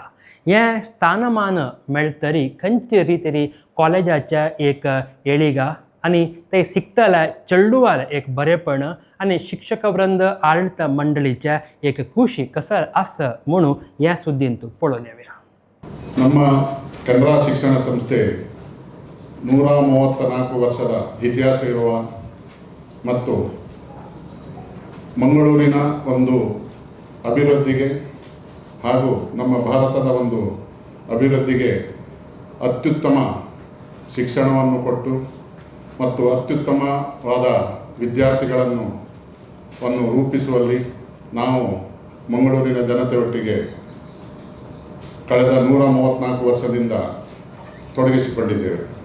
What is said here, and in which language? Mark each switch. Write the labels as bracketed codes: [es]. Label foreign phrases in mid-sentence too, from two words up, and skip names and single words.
[kok] हें स्थानमान मेळटरी खंयचे रितीरी कॉलेजाच्या एक येळिगा आनी ते शिकतल्या चेडूवाल एक बरेपण आनी शिक्षक वृंद आडಳಿತ मंडळीच्या एक खुशी कसं आसा म्हणून ह्या सुद्दीन तूं पळोवन येवया. [kn] ನಮ್ಮ ಕೆನರಾ ಶಿಕ್ಷಣ ಸಂಸ್ಥೆ 134 ವರ್ಷದ ಇತಿಹಾಸ ಇರುವ ಮತ್ತು ಮಂಗಳೂರಿನ ಒಂದು ಅಭಿವೃದ್ಧಿಗೆ ಹಾಗೂ ನಮ್ಮ ಭಾರತದ ಒಂದು ಅಭಿವೃದ್ಧಿಗೆ ಅತ್ಯುತ್ತಮ ಶಿಕ್ಷಣವನ್ನು ಕೊಟ್ಟು ಮತ್ತು ಅತ್ಯುತ್ತಮವಾದ ವಿದ್ಯಾರ್ಥಿಗಳನ್ನು ರೂಪಿಸುವಲ್ಲಿ ನಾವು ಮಂಗಳೂರಿನ ಜನತೆಯೊಟ್ಟಿಗೆ ಕಳೆದ 134 ವರ್ಷದಿಂದ ತೊಡಗಿಸಿಕೊಂಡಿದ್ದೇವೆ.